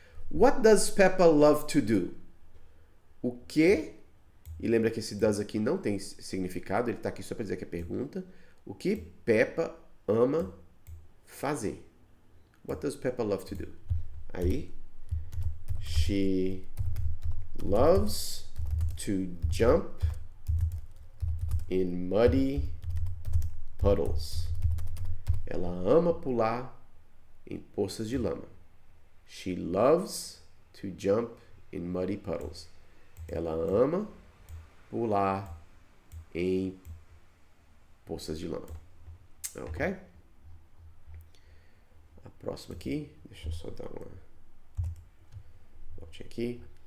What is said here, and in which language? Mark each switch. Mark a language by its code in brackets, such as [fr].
[en] What does Peppa love to do? [pt] O que? E lembra que esse does aqui não tem significado, ele está aqui só para dizer que é pergunta. O que Peppa ama fazer? [en] What does Peppa love to do? Aí, she loves to jump in muddy puddles. [pt] Ela ama pular em poças de lama. [en] She loves to jump in muddy puddles. [pt] Ela ama pular em poças de lama. Ok? A próxima aqui, deixa eu só dar uma voltinha aqui.